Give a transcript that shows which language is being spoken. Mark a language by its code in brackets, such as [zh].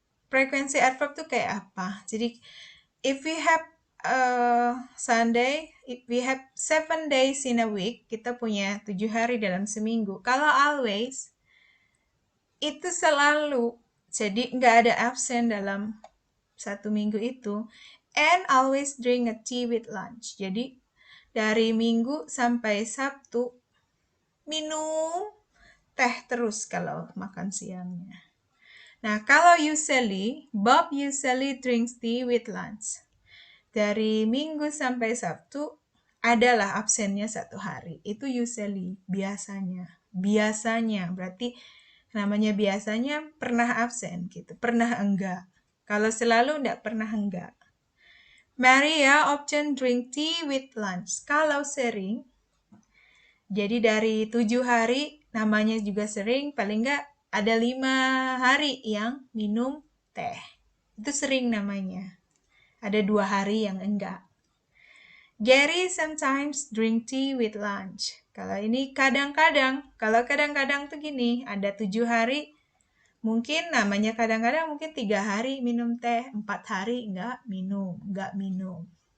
[id] Frekuensi adverb tuh kayak apa? Jadi, [en] if we have Sunday, if we have 7 days in a week, [id] kita punya 7 hari dalam seminggu. Kalau always, itu selalu. Jadi, nggak ada absen dalam satu minggu itu. [en] And always drink a tea with lunch. [id] Jadi, dari Minggu sampai Sabtu, minum teh terus kalau makan siangnya. Nah, kalau [en] usually, Bob usually drinks tea with lunch. [id] Dari Minggu sampai Sabtu, adalah absennya 1 hari. Itu usually, biasanya. Biasanya, berarti namanya biasanya pernah absen gitu, pernah enggak. Kalau selalu enggak pernah enggak. [en] Maria often drink tea with lunch. [id] Kalau sering, jadi dari 7 hari, namanya juga sering, paling enggak ada 5 hari yang minum teh. Itu sering namanya. Ada 2 hari yang enggak. [en] Gary sometimes drink tea with lunch. [id] Kalau ini kadang-kadang. Kalau kadang-kadang tuh gini, ada 7 hari, mungkin namanya kadang-kadang mungkin 3 hari minum teh, 4 hari enggak minum.